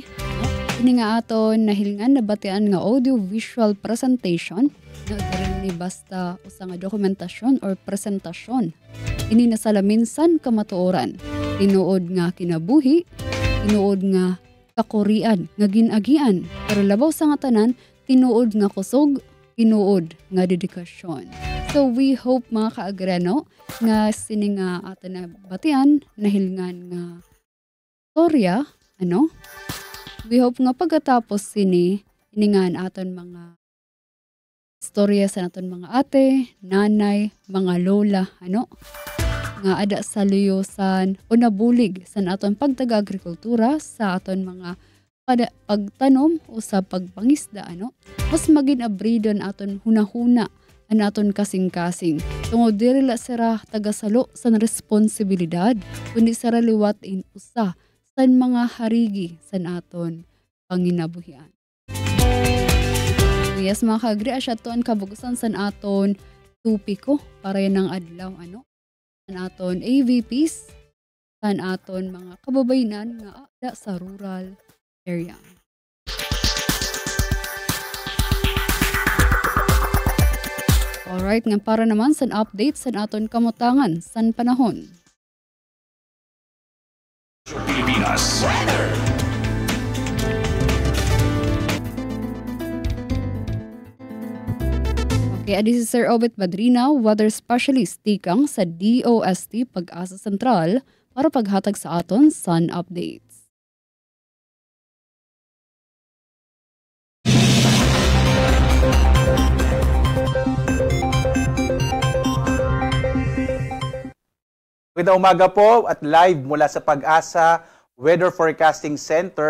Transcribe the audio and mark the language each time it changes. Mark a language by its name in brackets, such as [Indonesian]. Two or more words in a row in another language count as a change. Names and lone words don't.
[Waray] Ini nga aton nahilingan na batian nga [English] audio-visual presentation [Waray] na ni basta usa nga dokumentasyon or presentasyon. Ini nasalaminsan kamatuoran. Tinuod nga kinabuhi, tinuod nga kakurian, nga ginagian. Pero labaw sa nga tanan, tinuod nga kusog, tinuod nga dedikasyon. [English] So we hope [Waray] mga kaagrano nga sini nga aton na batian nahilingan nga storya, [English] we hope [Waray] nga pagkatapos sini, iningan aton mga storya sa aton mga ate, nanay, mga lola, nga ada sa luyosan o nabulig sa aton pagtaga-agrikultura, sa aton mga pagtanom o sa pagpangisda, mas maging abridon aton hunahuna an aton kasing-kasing. Tungod diri la sira tagasalo sa responsibilidad, kundi sira liwat in usa san mga harigi san aton panginabuhian. Yes, mga kaagri, asya to ang kabugusan san aton tupiko para yan ang adlaw, san aton AVPs, san aton mga kababayanan nga ada sa [English] rural area. [Waray] Alright, nga para naman san update san aton kamutangan san panahon. Pilipinas Weather. Okay, adi si Sir Obet Badrina, [English] weather specialist [Waray] tikang sa DOST Pag-asa Sentral para paghatag sa aton sun updates. [Filipino] Magandang umaga po at live mula sa Pag-asa Weather Forecasting Center.